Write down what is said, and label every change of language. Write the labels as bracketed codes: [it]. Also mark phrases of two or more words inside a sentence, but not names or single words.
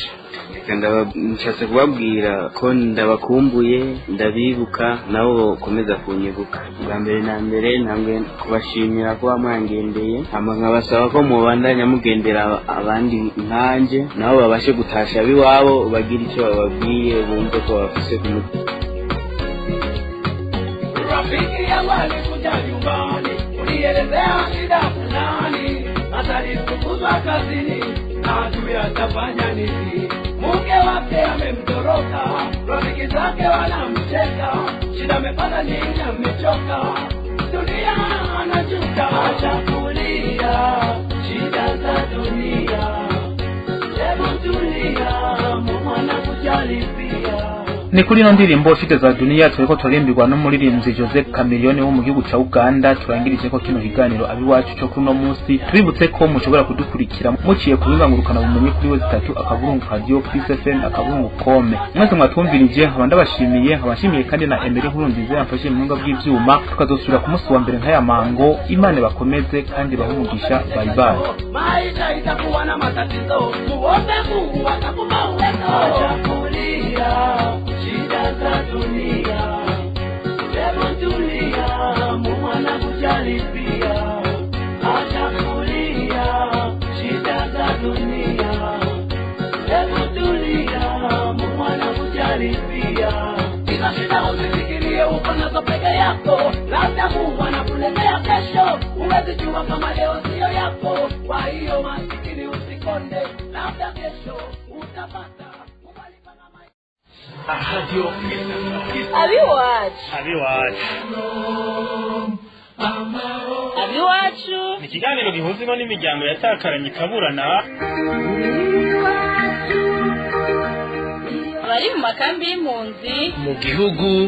[rn] Nshatse kubabwira ko ndabakumbuye, ndabibuka nabo komeza kunyibuka. Bambere na mbere ntanguye kubashimira ko bamwangendeye, hama nkabasaba ko mubandanya mugendera abandi nkanje nabo babashe gutasha biwabo, bagira icyo bababwiye bumve ko bafise kumutima. [sw] Rafiki yangu alikuja nyumbani, unielezea shida fulani, atalifukuzwa kazini na ajui atafanya nini. Mke wake amemtoroka, rafiki zake wanamcheka, shida amepata nini, amechoka, dunia anajuta, acha kulia shida za dunia, hebu tulia, Mungu anakujali pia. [rn] Ni kuri no ndirimbo shite za dunia tureko turirimbirwa no muririmbyi Joseph Chameleone wo mu gihugu ca Uganda. Turangirije ko kino higaniro abiwacu cyo kuno munsi, twibutse ko mushobora kudukurikira muciye kubingangurukana bumenyi kuri we 3 akaburungu Radio Peace FM akaburungu kome. Mwese mwatwumvirije abandi bashimiye, abashimiye kandi na Emery Nkurunziza yamfashije mu ngo bw'ivyuma. Tukazosubira ku munsi wa mbere nkaya mango. Imana bakomeze kandi bahumugisha. [en] Bye bye. [sw] Maisha itakuwa na matatizo, muombe Mungu atakupa uwezo. Acha kulia shida za dunia, hebu tulia, Mungu anakujali pia. Acha kulia shida za dunia, hebu tulia, Mungu anakujali pia. Bila shida usifikirie uko nazo peke yako, labda Mungu anakuletea kesho, huwezi jua kama leo sio yako. Kwa hiyo masikini usikonde, labda kesho utapata. [rn] Radio Abiwacu ni ikiganiro gihuzemo n'imiryango yatakaranye ikaburana, bari mu makambi y'impunzi mu gihugu